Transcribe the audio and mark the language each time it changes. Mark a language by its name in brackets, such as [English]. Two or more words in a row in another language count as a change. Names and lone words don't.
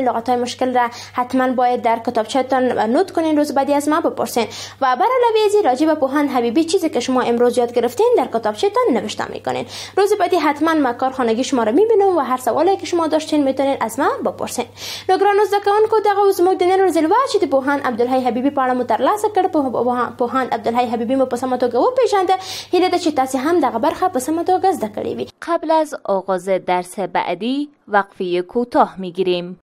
[Persian] لغات های مشکل را حتما باید در کتابچه‌تان نوت کنین. روز بعدی از ما بپرسین و بر علاوه از راجع به پوهاند حبیبی چیزی که شما امروز یاد گرفتین در کتابچه‌تان نوشته میکنین. روز بعدی حتما ما کارخانگی شما را میبینم و هر سوالی که شما داشتین میتونین از ما بپرسین. [Pashto] نگران زکوونکو دغه زموږ د نن ورځې لوبه چې د پوهاند عبدالحی حبیبی په اړه مو ترلاسه کړ. پوهاند عبدالحی حبیبی مو په سمه توګه وپیژنده. هیله ده چې تاسو هم دغه برخه په سمه توګه زده کړې وي. [Persian] قبل از آغاز درس بعدی وقفه کوتاه میگیریم.